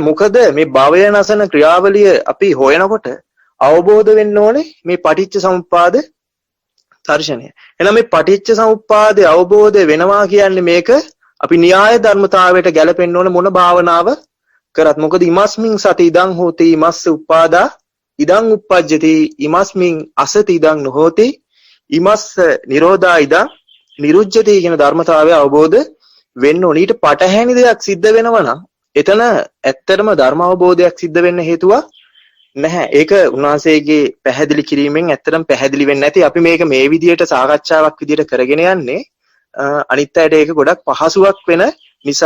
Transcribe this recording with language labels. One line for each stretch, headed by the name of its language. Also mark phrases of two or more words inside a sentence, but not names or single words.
Sinhala: මොකද මේ භවය නැසන ක්‍රියාවලිය අපි හොයනකොට අවබෝධ වෙන්න ඕනේ මේ පටිච්ච සමුප්පාද දර්ශනය. එහෙනම් මේ පටිච්ච සමුප්පාදේ අවබෝධ වෙනවා කියන්නේ මේක අපි න්‍යාය ධර්මතාවයට ගැලපෙන්න ඕන මොන භාවනාව කරත්. මොකද
Pali: ඉමස්මින් සති ඉදං හෝති ඉමස්ස උපාදා ඉදං uppajjati ඉමස්මින් අසති ඉදං නොහෝති ඉමස්ස නිරෝධා ඉදං නිරුජ්ජති
Sinhala: කියන ධර්මතාවය අවබෝධ වෙන්න ඕන. ඊට පටහැනි දෙයක් සිද්ධ වෙනවා නම් එතන ඇත්තටම ධර්ම අවබෝධයක් සිද්ධ වෙන්න හේතුවක් නැහැ. ඒක උන්වහන්සේගේ පැහැදිලි කිරීමෙන් ඇත්තටම පැහැදිලි වෙන්නේ නැති. අපි මේක මේ විදියට සාකච්ඡාවක් විදියට කරගෙන යන්නේ අනිත් අයට ඒක ගොඩක් පහසුවක් වෙන නිසා.